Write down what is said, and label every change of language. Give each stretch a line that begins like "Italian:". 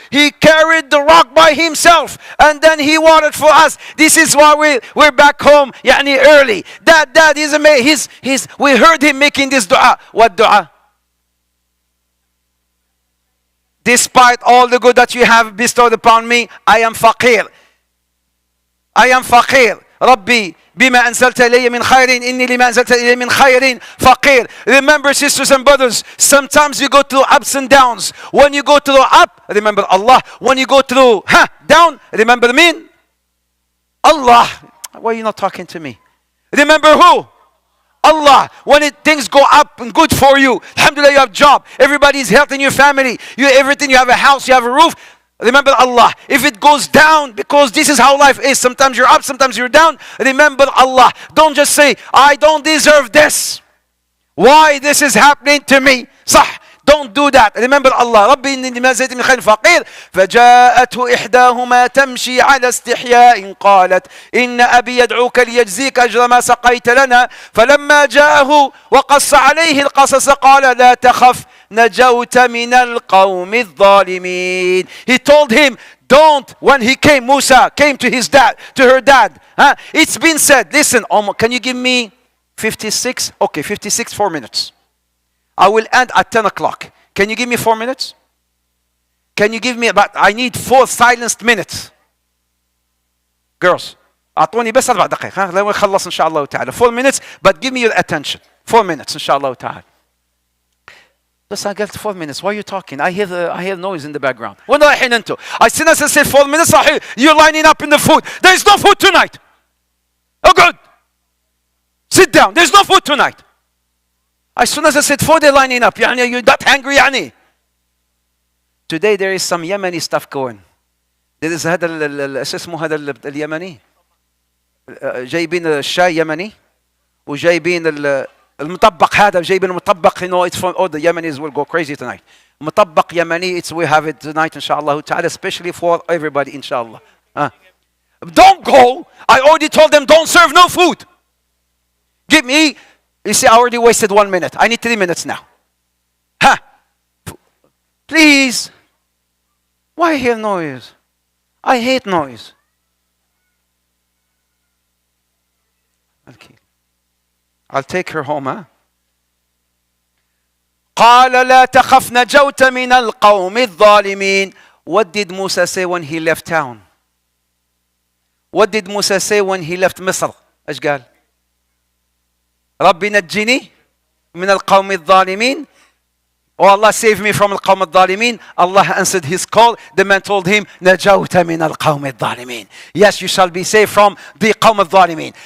English: He carried the rock by himself and then he watered for us. This is why we're back home
Arabic: يعني
English: early. Dad, he's amazing. We heard him making this dua. What dua? Despite all the good that you have bestowed upon me, I am faqir. I am faqir.
Arabic: ربي بما أنزلت إلي من خير إني لما أنزلت إلي من خير فقير.
English: Remember, sisters and brothers, sometimes you go through ups and downs. When you go through up, remember Allah. When you go through down, remember me? Allah. Why are you not talking to me? Remember who? Allah. When things go up and good for you, alhamdulillah, you have a job, everybody's healthy in your family, everything, you have a house, you have a roof, remember Allah. If it goes down, because this is how life is, sometimes you're up, sometimes you're down, remember Allah. Don't just say, I don't deserve this. Why this is happening to me?
Arabic: صح.
English: Don't do that. Remember Allah.
Arabic: ربي إني لما زيت من خير فقير فجاءته إحداهما تمشي على استحياء قالت إن أبي يدعوك ليجزيك أجر ما سقيت لنا فلما جاءه وقص عليه القصص قال لا تخف نجوت من القوم الظالمين.
English: He told him, don't. When he came, Musa came to her dad. It's been said, listen, can you give me 56? Okay, 56, 4 minutes. I will end at 10 o'clock. Can you give me 4 minutes? Can you give me I need 4 silenced minutes.
Arabic: Girls, أعطوني بس 4 دقائق. لما نخلص إن شاء الله تعالى.
English: 4 minutes, but give me your attention. 4 minutes
Arabic: إن شاء الله تعالى. بس
English: I got 4 minutes. Why are you talking? I hear noise in the background.
Arabic: وين رايحين أنتوا?
English: As soon as I said 4 minutes, you're lining up in the food. There is no food tonight. Oh good. Sit down. There's no food tonight. As soon as I said food, they're lining up.
Arabic: يعني
English: you're that hungry يعني. Today there is some Yemeni stuff going. There is
Arabic: هذا اسمه هذا اليمني. جايبين الشاي يمني وجايبين المطبق هذا جايبين المطبق.
English: You know, it's from the Yemenis will go crazy tonight.
Arabic: مطبق يمني,
English: we have it tonight inshallah ta'ala, especially for everybody inshallah. Don't go. I already told them don't serve no food. Give me. You see, I already wasted 1 minute. I need 3 minutes now. Please. Why hear noise? I hate noise. Okay. I'll take her home,
Arabic: قال لا تخف نجوت من القوم الظالمين.
English: What did Musa say when he left town? What did Musa say when he left مصر?
Arabic: ايش قال؟ ربي نجني من القوم الظالمين.
English: Oh Allah, save me from
Arabic: القوم الظالمين.
English: Allah answered his call. The man told him
Arabic: نجوت من القوم الظالمين.
English: Yes, you shall be saved from the
Arabic: قوم الظالمين.